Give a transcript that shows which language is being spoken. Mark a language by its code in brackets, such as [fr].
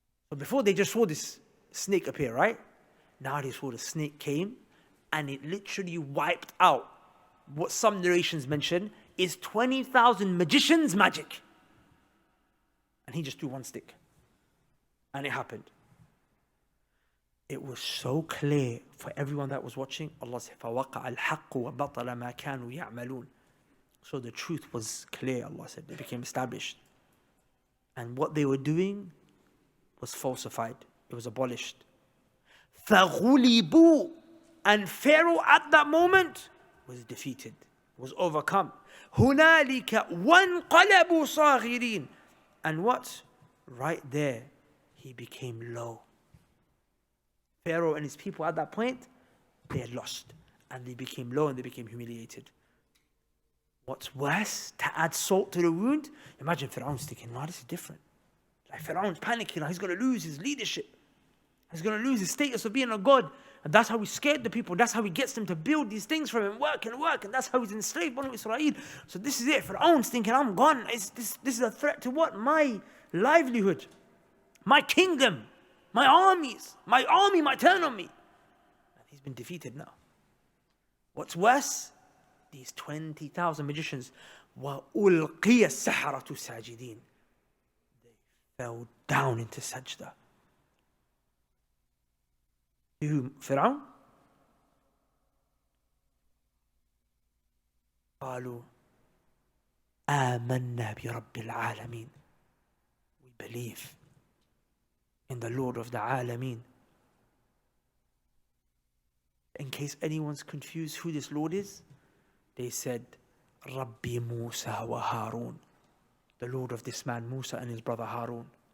[en] So before they just saw this snake appear, right? Now they saw the snake came, and it literally wiped out what some narrations mention is 20,000 magicians' magic. And he just threw one stick. And it happened. It was so clear for everyone that was watching. Allah said, [ar] فَوَقَعَ الْحَقُّ وَبَطَلَ مَا كَانُوا يَعْمَلُونَ. [en] So the truth was clear, Allah said. It became established. And what they were doing was falsified. It was abolished. [ar] فَغُلِبُوا, [en] and Pharaoh at that moment was defeated, was overcome. [ar] هُنَالِكَ وَانْقَلَبُوا صَاغِرِينَ, [en] and what? Right there, he became low. Pharaoh and his people at that point, they had lost. And they became low and they became humiliated. What's worse, to add salt to the wound, imagine Firawn's thinking, no, this is different. Like Firawn's panicking, he's going to lose his leadership. He's going to lose his status of being a god. And that's how he scared the people. That's how he gets them to build these things for him, work. And that's how he's enslaved Banu Israel. So this is it. Firawn's thinking, I'm gone. This is a threat to what? My livelihood. My kingdom. My armies. My army might turn on me. And he's been defeated now. What's worse? These 20,000 magicians. [ar] وَأُلْقِيَ السَّحَرَةُ سَاجِدِينَ. [en] They fell down into sajda. Who? Firawn? [ar] قالوا آمنا برب العالمين. [en] We believe in the Lord of the Alameen. In case anyone's confused who this Lord is, they said, Rabbi Musa wa Harun. The Lord of this man, Musa, and his brother Harun.